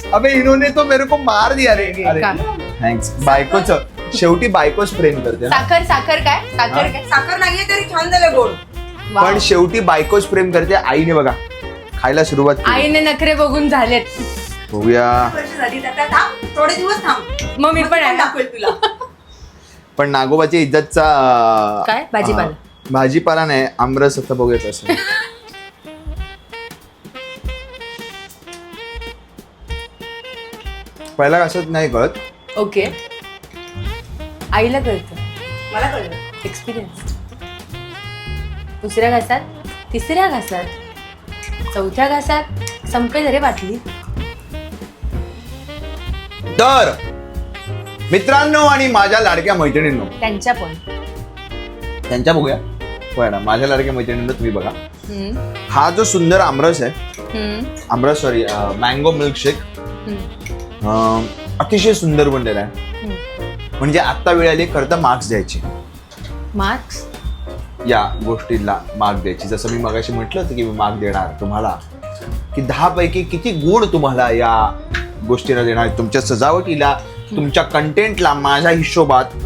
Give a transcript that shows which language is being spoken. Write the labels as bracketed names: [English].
[Hindi] अबे इन्होंने तो मेरे को मार दिया रे. [Marathi] अरे थँक्स. बायकोच शेवटी बायकोच प्रेम करते ना. साखर काय साखर नाहीये तरी छान झालं गोड. पण शेवटी बायकोच प्रेम करते. आईने बघा खायला सुरुवात केली. आईने नखरे बघून झालेत. होऊया. वर्ष झाली आता थांब, थोडे दिवस थांब. मग मी पण आहे. दाखवेल तुला. पण नागोबाच्या इज्जतचा काय? भाजीपाला? भाजीपाला नाही, आमरस आता बघूया कसं. पहिला कसं नाही कळत. ओके. आईला कळतं. मला कळलं. एक्सपिरियन्स. दुसऱ्या घासात, तिसऱ्या घासात, चौथ्या घासात संपेल रे बाटली. तर मित्रांनो आणि माझ्या लाडक्या मैत्रिणींनो, त्यांच्या पण. त्यांच्या बघूया. पण माझ्या लाडक्या मैत्रिणींनो तुम्ही बघा. हम्म, हा जो सुंदर आमरस आहे, हम्म, आमरस सॉरी मँगो मिल्कशेक हम्म, अतिशय सुंदर बनलेला आहे. हम्म. म्हणजे आत्ता वेळ आली खरं तर मार्क्स द्यायची. मार्क्स? या गोष्टीला मार्क द्यायची. जसं मी मगाशी म्हटलं होतं की मी मार्क देणार तुम्हाला की 10 पैकी किती गुण तुम्हाला या गोष्टीला देणार, तुमच्या सजावटीला, तुमच्या कंटेंटला माझ्या हिशोबात